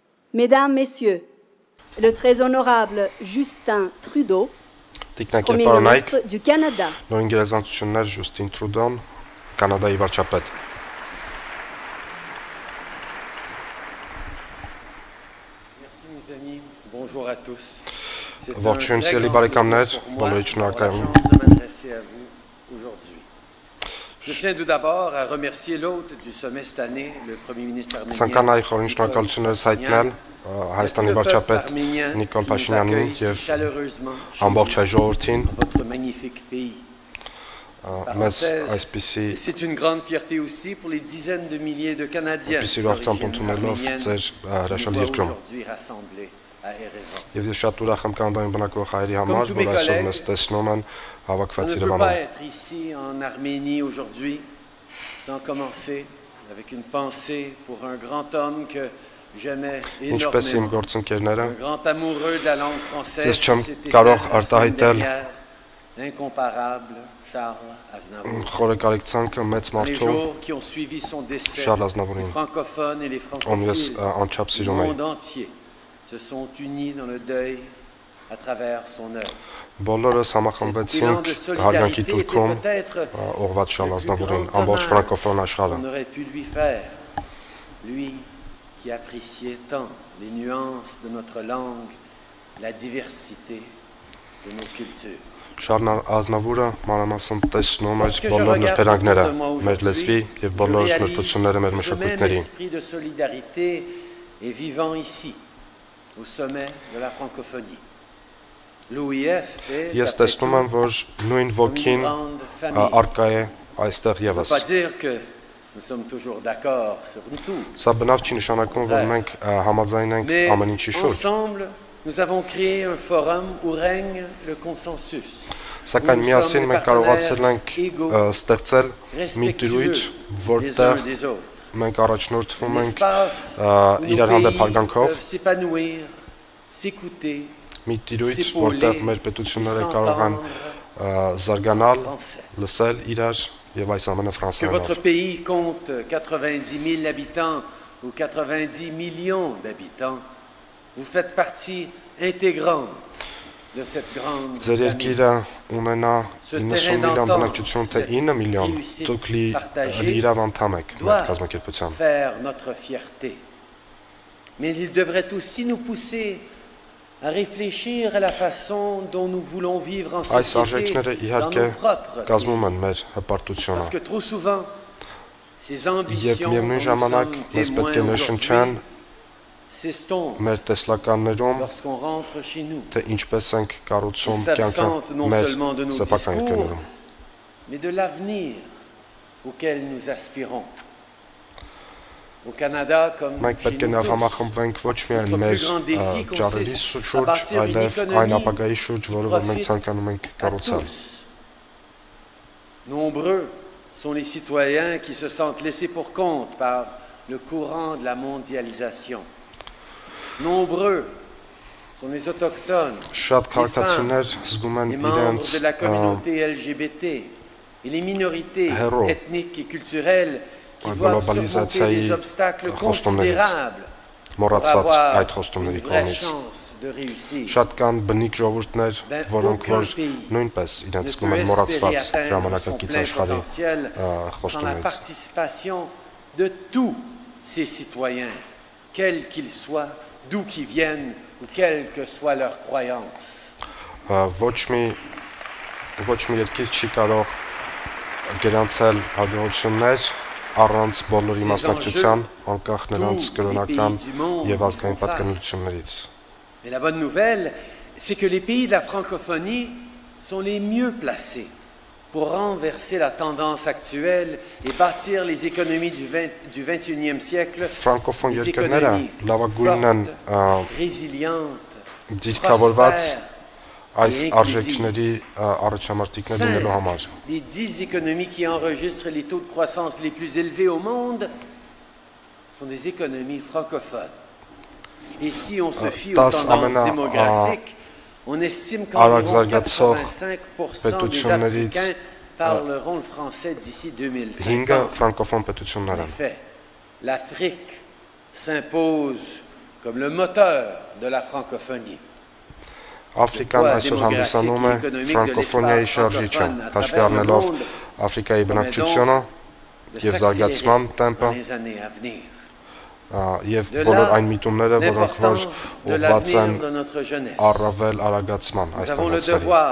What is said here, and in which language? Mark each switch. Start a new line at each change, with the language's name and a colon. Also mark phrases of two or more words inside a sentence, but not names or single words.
French: Mesdames, Messieurs, le très honorable Justin Trudeau, Premier ministre du Canada.
Armenian: Justin Trudeau, Canada վարչապետ.
French: Merci mes amis. Bonjour à tous. C'est un
Armenian: Ողջույն
French: très
Armenian: սիրելի
French: grand
Armenian: բարեկամներ,
French: plaisir pour moi
Armenian: բոլորիդ
French: d'avoir la
Armenian: շնորհակալ եմ.
French: chance de m'adresser à vous aujourd'hui. Je tiens tout d'abord à remercier l'hôte du sommet cette année, le Premier ministre arménien.
Armenian: Ցանկանայի խորին շնորհակալություններս հայտնել Հայաստանի վարչապետ Նիկոլ Փաշինյանին եւ ամբողջ հայ ժողովրդին
French: votre magnifique pays.
Armenian: մեզ այսպիսի
French: C'est une grande fierté aussi pour les dizaines de milliers de Canadiens
Armenian: ուրախությամբ ընդունելով ձեր հրաշալի երկրում։
French: aujourd'hui rassemblés à Erevan.
Armenian: Եվ ես շատ ուրախ եմ Կանադայում բնակվող հայերի համար, որ այսօր մեզ տեսնում են հավաքված
French: On ne peut
Armenian: Երևանում։
French: pas être ici en Arménie aujourd'hui sans commencer avec une pensée pour un grand homme que j'aimais
Armenian: Ինչպես իմ
French: énormément.
Armenian: գործընկերները,
French: Un grand amoureux de la langue française.
Armenian: Ես չեմ
French: qui s'était
Armenian: կարող
French: fait la semaine
Armenian: արտահայտել
French: dernière, L'incomparable Charles Aznavour.
Armenian: խորը կարեկցանքը մեծ
French: Les
Armenian: մարդու
French: jours qui ont suivi son décès,
Armenian: Charles
French: les
Armenian: Aznavourին,
French: francophones et les
Armenian: ում ես
French: francophiles
Armenian: անչափ
French: du
Armenian: սիրում եմ։
French: monde entier se sont unis dans le deuil à travers son œuvre.
Armenian: Բոլորս
French: Cet élan
Armenian: համախմբեցինք
French: de
Armenian: հարգանքի
French: solidarité
Armenian: տուրքում
French: était peut-être
Armenian: ուղղված Շարլ
French: le plus
Armenian: Ազնավուրին,
French: grand
Armenian: ամբողջ
French: hommage
Armenian: ֆրանկոֆոն աշխարհը։
French: qu'on aurait pu lui faire. Lui qui appréciait tant les nuances de notre langue, la diversité de nos cultures.
Armenian: Շարլ Ազնավուրը մանրամասն տեսնում էր
French: Lorsque je
Armenian: բոլոր
French: regarde
Armenian: նրբերանգները,
French: autour de moi
Armenian: մեր լեզվի
French: aujourd'hui,
Armenian: եւ
French: je
Armenian: բոլոր
French: réalise
Armenian: նրբությունները մեր
French: que ce même
Armenian: մշակույթների։
French: esprit de solidarité est vivant ici, au sommet de la francophonie. L'OIF est,
Armenian: Ես
French: après
Armenian: տեսնում եմ,
French: tout,
Armenian: որ նույն
French: une
Armenian: ոգին
French: grande famille.
Armenian: արկա է այստեղ
French: Ça ne veut
Armenian: եւս։
French: pas dire que nous sommes toujours d'accord sur tout.
Armenian: Սա բնավ չի նշանակում, որ մենք համաձայն ենք
French: Mais
Armenian: ամեն ինչի շուրջ։
French: ensemble, nous avons créé un forum où règne le consensus.
Armenian: Սակայն միասին մենք կարողացել ենք ստեղծել մի դրույթ,
French: Les uns
Armenian: որտեղ
French: des autres.
Armenian: մենք առաջնորդվում
French: Un
Armenian: ենք
French: espace où
Armenian: իրար
French: nos
Armenian: հանդեպ
French: pays
Armenian: հարգանքով,
French: peuvent s'épanouir, s'écouter,
Armenian: մի դրույթ, որտեղ մեր պետությունները կարող են զարգանալ,
French: français.
Armenian: լսել իրար եւ այս ամենը
French: Que
Armenian: ֆրանսերենով։
French: votre pays compte 90 000 habitants ou 90 millions d'habitants, vous faites partie intégrante de cette grande
Armenian: Ձեր
French: famille.
Armenian: երկիրը ունենա 90 միլիոն բնակչություն, թե 9 միլիոն, դուք լիիրավ անդամ եք մեր կազմակերպության։
French: Faire notre fierté. Mais il devrait aussi nous pousser à réfléchir à la façon dont nous voulons vivre en
Armenian: Այս
French: société
Armenian: արժեքները
French: dans
Armenian: իհարկե
French: nos propres
Armenian: կազմում
French: pays.
Armenian: են մեր հպարտությունը։
French: Parce que trop souvent, ces
Armenian: Եվ
French: ambitions dont
Armenian: միևնույն
French: nous
Armenian: ժամանակ
French: sommes
Armenian: մեզ պետք է
French: témoins
Armenian: նշնչան
French: aujourd'hui s'estompent
Armenian: մեր տեսլականներում,
French: lorsqu'on rentre chez nous.
Armenian: թե ինչպես ենք կառուցում
French: Ils
Armenian: կյանքը
French: s'absentent non
Armenian: մեր
French: seulement de nos
Armenian: սեփական
French: discours,
Armenian: երկրներում։
French: mais de l'avenir auquel nous aspirons. Au Canada, comme
Armenian: Մենք
French: chez
Armenian: պետք է
French: nous
Armenian: նաև
French: tous,
Armenian: համախմբվենք ոչ միայն
French: notre
Armenian: մեր
French: plus grand défi
Armenian: ճարերի
French: consiste à
Armenian: շուրջ,
French: bâtir une
Armenian: այլև այն
French: économie
Armenian: ապագայի շուրջ, որը որ մենք
French: profite
Armenian: ցանկանում ենք
French: à
Armenian: կառուցել։
French: tous. Nombreux sont les citoyens qui se sentent laissés pour compte par le courant de la mondialisation. Nombreux sont les autochtones,
Armenian: Շատ քաղաքացիներ զգում են
French: les membres
Armenian: իրենց
French: de la communauté LGBT et les minorités héros. ethniques et culturelles qui La doivent surmonter globalisation des obstacles
Armenian: խոստումներից
French: considérables pour
Armenian: մոռացված
French: avoir
Armenian: այդ խոստումների
French: une vraie
Armenian: կողմից։
French: chance de réussir.
Armenian: Շատ կան բնիկ ժողովուրդներ,
French: Ben,
Armenian: որոնք
French: aucun
Armenian: որ
French: pays
Armenian: նույնպես իրենց
French: ne
Armenian: զգում
French: peut
Armenian: են
French: espérer
Armenian: մոռացված
French: atteindre son
Armenian: ժամանակակից
French: plein
Armenian: աշխարհի
French: potentiel sans la
Armenian: խոստումներից։
French: participation de tous ces citoyens, quels qu'ils soient, d'où qu'ils viennent ou quelle que soit leur croyance.
Armenian: Ոչ մի երկիր չի կարող գրանցել հաջողություններ առանց բոլորի մասնակցության, անկախ նրանց կրոնական եւ ազգային պատկանելություններից։
French: Mais la bonne nouvelle, c'est que les pays de la francophonie sont les mieux placés pour renverser la tendance actuelle et bâtir les économies du 21e siècle,
Armenian: Ֆրանկոֆոն
French: des
Armenian: երկրները
French: économies
Armenian: լավագույնն են
French: fortes, résilientes,
Armenian: դիսկավորված
French: prospères,
Armenian: այս
French: et
Armenian: արժեքների առաջամարտիկներ լինելու համար։
French: Les 10 économies qui enregistrent les taux de croissance les plus élevés au monde sont des économies francophones. Et si on se fie aux tendances démographiques, on estime qu'environ 85% des Africains parleront le français d'ici 2050.
Armenian: ֆրանկոֆոն պետություններ
French: En
Armenian: են։
French: effet, l'Afrique s'impose comme le moteur de la francophonie.
Armenian: Afrikան այսօր հանդիսանում է ֆրանկոֆոնիայի շարժիչը, հաշվի առնելով Աֆրիկայի բնակչությունը եւ զարգացման տեմպը եւ բոլոր այն միտումները, որոնք որ ուղղված են առավել արագացման այս տղասերի։